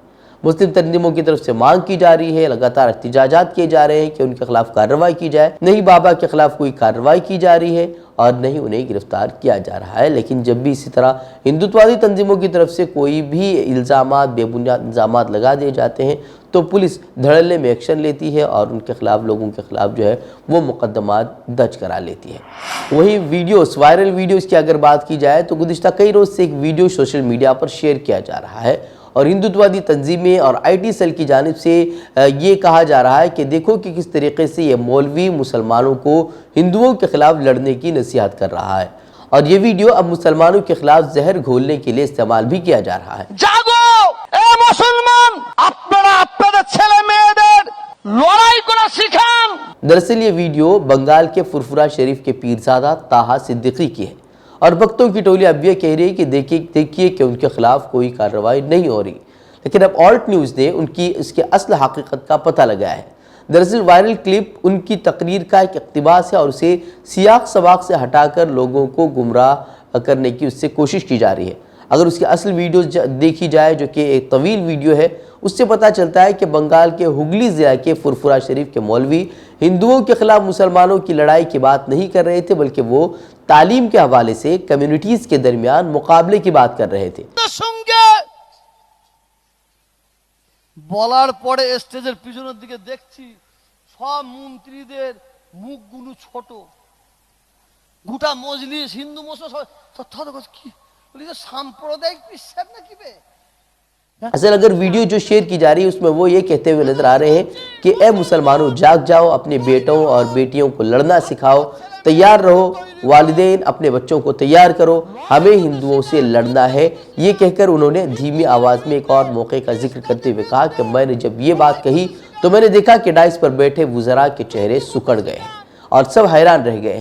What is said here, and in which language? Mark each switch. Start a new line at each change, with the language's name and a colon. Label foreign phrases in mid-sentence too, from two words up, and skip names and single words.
Urdu: مسلم تنظیموں کی طرف سے مانگ کی جا رہی ہے، لگاتار احتجاجات کیے جا رہے ہیں کہ ان کے خلاف کارروائی کی جائے. نہیں بابا کے خلاف کوئی کارروائی کی جا رہی ہے اور نہیں انہیں گرفتار کیا جا رہا ہے. لیکن جب بھی اسی طرح ہندوتوادی تنظیموں کی طرف سے کوئی بھی الزامات، بے بنیاد الزامات لگا دیے جاتے ہیں تو پولیس دھڑلے میں ایکشن لیتی ہے اور ان کے خلاف لوگوں کے خلاف جو ہے وہ مقدمات درج کرا لیتی ہے۔ وہی ویڈیوز، وائرل ویڈیوز کی اگر بات کی جائے تو گزشتہ کئی روز سے ایک ویڈیو
English: social media
Urdu: پر شیئر کیا جا رہا ہے اور ہندوتوادی تنظیمیں اور
English: IT cell
Urdu: کی جانب سے یہ کہا جا رہا ہے کہ دیکھو کہ کس طریقے سے یہ مولوی مسلمانوں کو ہندوؤں کے خلاف لڑنے کی نصیحت کر رہا ہے، اور یہ ویڈیو اب مسلمانوں کے خلاف زہر گھولنے کے لیے استعمال بھی کیا جا رہا ہے۔
Bangla: জাগো এ মুসলমান, আপনারা আপনাদের ছেলে মেয়েদের লড়াই করা শিখান।
Urdu: دراصل یہ ویڈیو بنگال کے فرفرہ شریف کے پیرزادہ طاہا صدیقی کی ہے اور بھکتوں کی ٹولی اب یہ کہہ رہی ہے کہ دیکھیے کہ ان کے خلاف کوئی کارروائی نہیں ہو رہی، لیکن اب آلٹ نیوز نے اس کے اصل حقیقت کا پتہ لگایا ہے۔ دراصل وائرل کلپ ان کی تقریر کا ایک اقتباس ہے اور اسے سیاق سباق سے ہٹا کر لوگوں کو گمراہ کرنے کی اس سے کوشش کی جا رہی ہے۔ اگر اس کی اصل ویڈیو دیکھی جائے جو کہ ایک طویل ویڈیو ہے، اس سے پتہ چلتا ہے کہ بنگال کے ہگلی ضلع کے فرفرہ شریف کے مولوی ہندوؤں کے خلاف مسلمانوں کی لڑائی کی بات نہیں کر رہے تھے، بلکہ وہ تعلیم کے حوالے سے کمیونٹیز کے درمیان مقابلے کی بات کر رہے تھے۔
Bangla: সঙ্গে বলার পরে স্টেজের পিছনের দিকে দেখছি সব মন্ত্রীদের মুখগুলো ছোট, গোটা মজলিস হিন্দু মুসলমান কি বলি যে সাম্প্রদায়িক বিশ্বাস নাকি বে।
Urdu: اصل اگر ویڈیو جو شیئر کی جا رہی ہے اس میں وہ یہ کہتے ہوئے نظر آ رہے ہیں کہ اے مسلمانوں جاگ جاؤ، اپنے بیٹوں اور بیٹیوں کو لڑنا سکھاؤ، تیار رہو، والدین اپنے بچوں کو تیار کرو، ہمیں ہندوؤں سے لڑنا ہے۔ یہ کہہ کر انہوں نے دھیمی آواز میں ایک اور موقع کا ذکر کرتے ہوئے کہا کہ میں نے جب یہ بات کہی تو میں نے دیکھا کہ ڈائس پر بیٹھے وزراء کے چہرے سکڑ گئے ہیں اور سب حیران رہ گئے ہیں۔